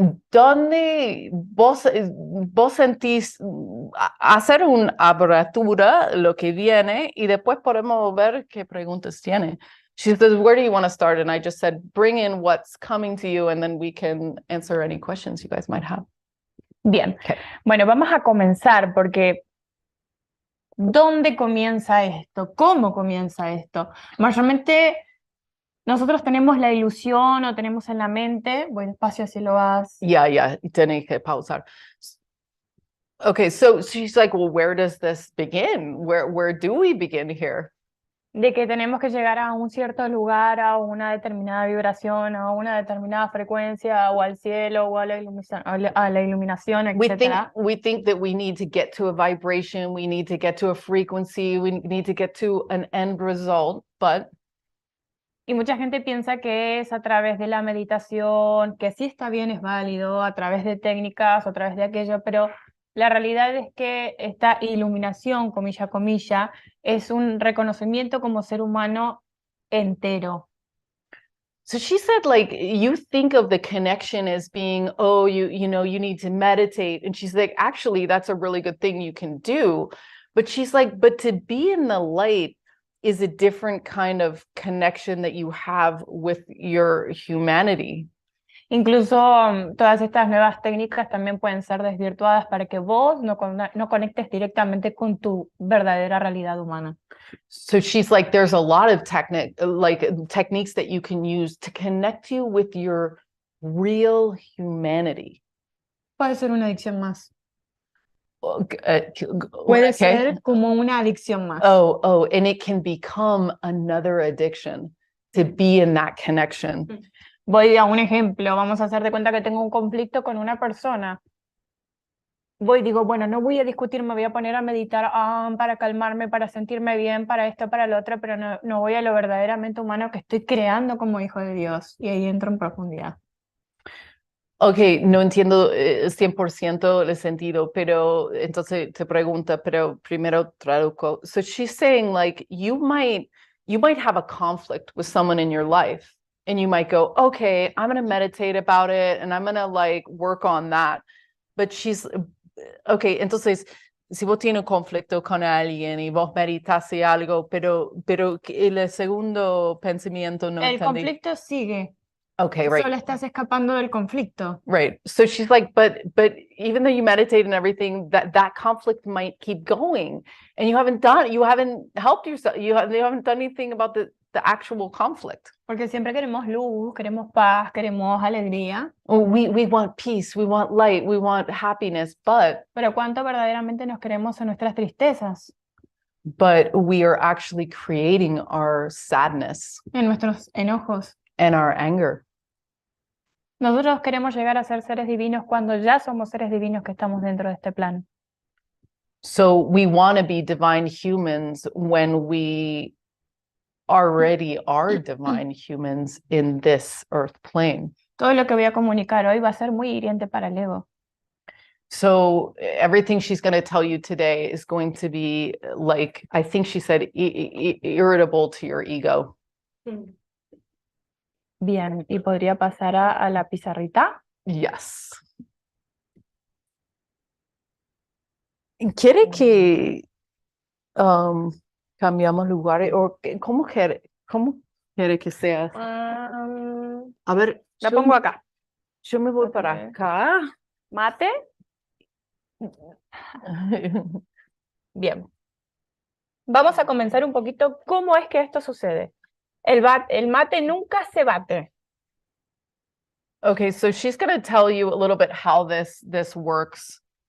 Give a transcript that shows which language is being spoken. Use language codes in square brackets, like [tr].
[es] ¿Dónde vos sentís hacer una abertura lo que viene y después podemos ver qué preguntas tiene? [en] She says, where do you want to start? And I just said, bring in what's coming to you and then we can answer any questions you guys might have. [es] Bien, [en] Okay. [es] Bueno, vamos a comenzar porque ¿dónde comienza esto? ¿Cómo comienza esto? Mayormente nosotros tenemos la ilusión o tenemos en la mente, voy despacio así lo vas. Yeah, tenés que pausar. [en] Okay, so she's like, well, where does this begin? Where do we begin here? [es] De que tenemos que llegar a un cierto lugar, a una determinada vibración, a una determinada frecuencia, o al cielo, o a la iluminación, etc. [en] We think that we need to get to a vibration, we need to get to a frequency, we need to get to an end result, but [es] Y mucha gente piensa que es a través de la meditación, que sí está bien, es válido, a través de técnicas, a través de aquello, pero la realidad es que esta iluminación, comilla, es un reconocimiento como ser humano entero. [en] So she said, like, you think of the connection as being, oh, you know, you need to meditate. And she's like, actually, that's a really good thing you can do. But she's like, but to be in the light is a different kind of connection that you have with your humanity. [es] Incluso todas estas nuevas técnicas también pueden ser desvirtuadas para que vos no conectes directamente con tu verdadera realidad humana. [en] So she's like, there's a lot of techniques that you can use to connect you with your real humanity. [es] Puede ser una adicción más. Puede ser como una adicción más. [en] Oh, and it can become another addiction to be in that connection. [es] Voy a un ejemplo, vamos a hacer de cuenta que tengo un conflicto con una persona. voy y digo, bueno, no voy a discutir, me voy a poner a meditar para calmarme, para sentirme bien, para esto, para lo otro, pero no voy a lo verdaderamente humano que estoy creando como hijo de Dios. Y ahí entro en profundidad. Okay, no entiendo 100% el sentido, pero entonces te pregunta, pero primero traduzco. [en] So she's saying like you might have a conflict with someone in your life and you might go, okay, I'm going to meditate about it and I'm going to like work on that. But okay, [es] entonces si vos tienes un conflicto con alguien y vos meditas y algo, pero el segundo pensamiento no El entendí. conflicto sigue. [en] Okay, right. [es] Solo estás escapando del conflicto. [en] Right. So she's like, but even though you meditate and everything, that conflict might keep going, and you haven't helped yourself. You haven't done anything about the actual conflict. [es] Porque siempre queremos luz, queremos paz, queremos alegría. [en] We want peace, we want light, we want happiness, but [es] Pero ¿cuánto verdaderamente nos queremos en nuestras tristezas, [en] we are actually creating our sadness [es] en nuestros enojos? [en] and our anger. [es] Nosotros queremos llegar a ser seres divinos cuando ya somos seres divinos que estamos dentro de este plano. [en] So we want to be divine humans when we already are divine humans in this earth plane. [es] Todo lo que voy a comunicar hoy va a ser muy hiriente para el ego. [en] So everything she's going to tell you today is going to be like, I think she said, irritable to your ego. [es] Bien, y podría pasar a la pizarrita. [en] Yes. [es] ¿Quiere que cambiamos lugares? ¿O cómo quiere que sea? A ver, La pongo acá. yo me voy para [en] Ok. [es] acá. Mate. Bien. Vamos a comenzar un poquito cómo es que esto sucede. El mate nunca se bate. [en] Okay, so she's going to tell you a little bit how this works.